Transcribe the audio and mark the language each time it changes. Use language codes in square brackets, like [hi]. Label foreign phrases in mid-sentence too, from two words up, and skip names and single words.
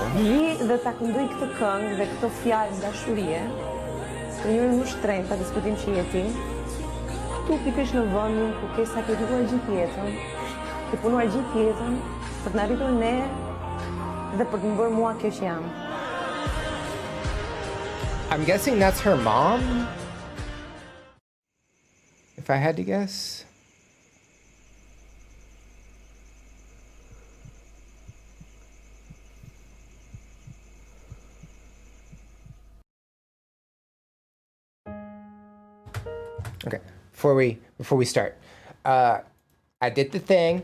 [sq] Dhe ta këndoj këtë këngë dhe këto fjalë dashurie, për një më shtrenjtë, pa diskutim që jeti, tu pikërisht në vendin ku ke sakrifikuar gjithë jetën, ke punuar gjithë jetën, për të na arritur ne dhe për të më bërë mua kjo që jam. [en] I'm guessing that's her mom? If I had to guess. Okay, before we start, I did the thing.